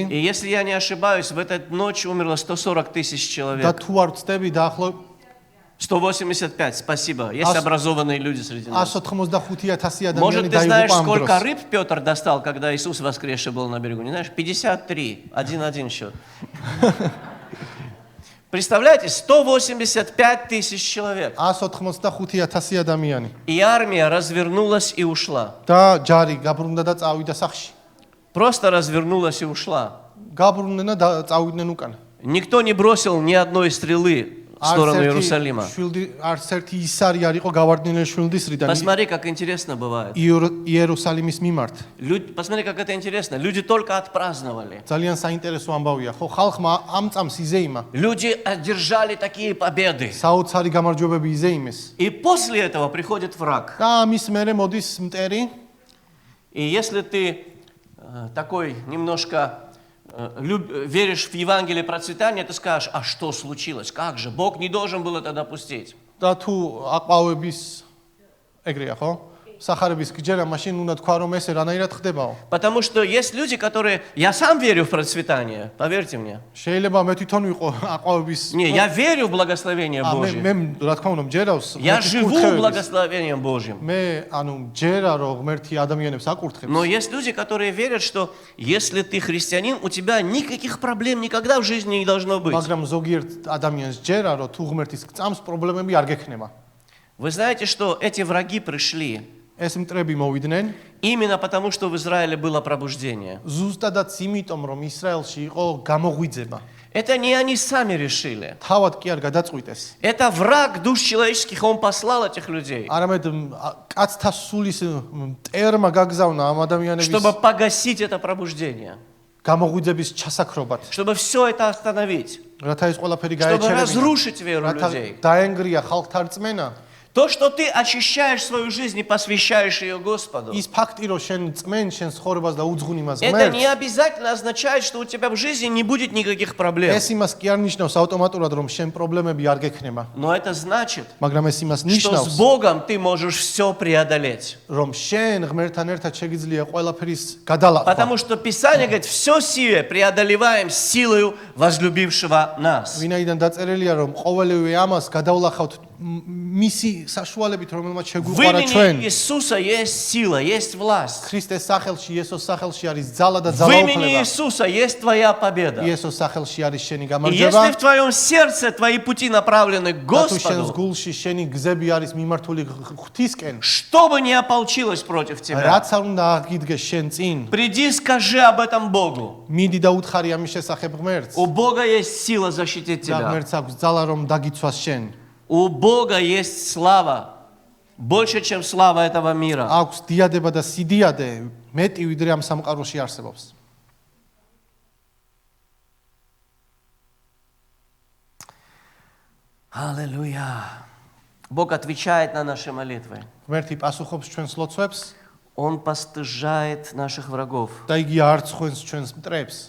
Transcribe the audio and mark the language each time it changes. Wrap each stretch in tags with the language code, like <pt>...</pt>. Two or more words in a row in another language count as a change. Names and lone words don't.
<ru>И если я не ошибаюсь, в эту ночь умерло 140 тысяч</ru> <ka>და</ka> <ru>человек.</ru> <ka>თუ არ ვწდები დაახლოებით 185,</ka> <ru>спасибо. Есть образованные люди среди нас.</ru> <ka>185,000 ადამიანი</ka> <ru>Может, ты знаешь,</ru> <ka>დაიღუპა ამ</ka> <ru>сколько</ru> <ka>დროს.</ka> <ru>рыб Петр достал, когда Иисус воскресший был на берегу? Не знаешь? 53. 1-1 счет. Представляете, 185 тысяч человек.</ru> <ka>185,000 ადამიანი</ka> <ru>И армия развернулась и ушла.</ru> <ka>და ჯარი გაბრუნდა და წავიდა სახში.</ka> <ru>Просто развернулась и ушла.</ru> <ka>გაბრუნდნენ და წავიდნენ უკან.</ka> <ru>Никто не бросил ни одной стрелы в сторону Иерусалима.</ru> <ka>არც ერთი ისარი არ იყო გავარდნილი შვილდისრიდან</ka> <ru>Посмотри, как интересно бывает.</ru> <ka>იერუსალიმის მიმართ.</ka> <ru>Посмотри, как это интересно. Люди только отпраздновали.</ru> <ka>ძალიან საინტერესო ამბავია, ხო, ხალხმა ამ წამს იზეიმა.</ka> <ru>Люди одержали такие победы.</ru> <ka>საოცარი გამარჯვებები იზეიმეს.</ka> <ru>И после этого приходит враг.</ru> <ka>და ამის მერე მოდის მტერი.</ka> <ru>И если ты такой немножко веришь в Евангелие процветания, ты скажешь: а что случилось? Как же? Бог не должен был это допустить.</ru> <ka>და თუ აყვავების ეგრეა, ხო? სახარების გჯერა, მაშინ უნდა თქვა, რომ ეს რანაირად ხდებაო.</ka> <ru>Потому что есть люди, которые... Я сам верю в процветание, поверьте мне.</ru> <ka>შეიძლება მე თვითონ ვიყო აყვავების.</ka> <ru>Не, я верю в благословение Божье.</ru> <ka>მე რა თქმა უნდა მჯერავს.</ka> <ru>Я живу благословением Божьим.</ru> <ka>მე მჯერა, რომ ღმერთი ადამიანებს აკურთხებს.</ka> <ru>Но есть люди, которые верят, что если ты христианин, у тебя никаких проблем никогда в жизни не должно быть.</ru> <ka>მაგრამ ზოგიერთ ადამიანს ჯერა, რომ თუ ღმერთის წამს პრობლემები არ გექნება.</ka> <ru>Вы знаете, что эти враги пришли</ru> <ka>ეს მტრები მოვიდნენ</ka> <ru>именно потому, что в Израиле было пробуждение.</ru> <ka>ზუსტადაც იმიტომ, რომ ისრაელში იყო გამოღვიძება.</ka> <ru>Это не они сами решили.</ru> <ka>თავად კი არ გადაწყვიტეს.</ka> <ru>Это враг душ человеческих, он послал этих людей,</ru> <ka>არამედ კაცთა სულის მტერმა გაგზავნა ამ ადამიანების</ka> <ru>чтобы погасить это пробуждение,</ru> <ka>გამოღვიძების ჩასაქრობად.</ka> <ru>чтобы все это остановить,</ru> <ka>რათა ეს ყველაფერი</ka> <ru>чтобы</ru> <ka>გაეჩერებინა.</ka> <ru>разрушить веру</ru> <ka>რათა</ka> <ru>людей.</ru> <ka>დაენგრია ხალხთა რწმენა.</ka> <ru>То, что ты очищаешь свою жизнь и посвящаешь ее Господу,</ru> <ka>ის ფაქტი, რომ შენ წმენ შენ ცხოვრებას და უძღვნ იმას</ka> <ru>это не</ru> <ka>ღმერთს,</ka> <ru>обязательно означает, что у тебя в жизни не будет никаких проблем.</ru> <ka>ეს იმას კი არ ნიშნავს ავტომატურად, რომ შენ პრობლემები არ გექნება.</ka> <ru>Но это значит,</ru> <ka>მაგრამ ეს имас</ka> <ru>что</ru> <ka>ნიშნავს,</ka> <ru>с Богом ты можешь все преодолеть.</ru> <ka>რომ შენ ღმერთთან ერთად შეგიძლია ყველაფერის გადალახვა.</ka> <ru>Потому что Писание говорит: все сие преодолеваем силою возлюбившего нас.</ru> <ka>ვინაიდან დაწერილია, რომ ყოველივე ამას გადავლახავთ მისი საშუალებით რომელმაც</ka> <ru>В</ru> <ka>შეგვიყვარა ჩვენ</ka> <ru>имени Иисуса есть сила, есть власть.</ru> <ka>ქრისტეს სახელში იესოს სახელში არის ძალა და</ka> <ru>В имени</ru> <ka>ძალაუფლება</ka> <ru>Иисуса есть твоя победа.</ru> <ka>იესოს სახელში არის შენი</ka> <ru>И</ru> <ka>გამარჯვება</ka> <ru>если в твоем сердце твои пути направлены к</ru> <ka>და თუ შენს</ka> <ru>Господу,</ru> <ka>გულში შენი გზები არის მიმართული ღვთისკენ</ka> <ru>что бы ни ополчилось против тебя,</ru> <ka>რაც არ უნდა აღიდგეს შენ წინ</ka> <ru>приди, скажи об этом Богу.</ru> <ka>მიდი და უთხარი ამის შესახებ ღმერთს</ka> <ru>У Бога есть сила защитить</ru> <ka>და</ka> <ru>тебя.</ru> <ka>ღმერთს აქვს ძალა რომ დაგიცვას შენ</ka> <ru>У Бога есть слава, больше, чем слава этого мира.</ru> <ka>აქვს დიადება და სიდიადე მეტი ვიდრე ამ სამყაროში არსებობს</ka> <ru>Аллилуйя. Бог отвечает на наши молитвы.</ru> <ka>ღმერთი პასუხობს ჩვენს ლოცვებს</ka> <ru>Он постыжает наших врагов.</ru> <ka>და იგი არცხვენს ჩვენს მტრებს</ka>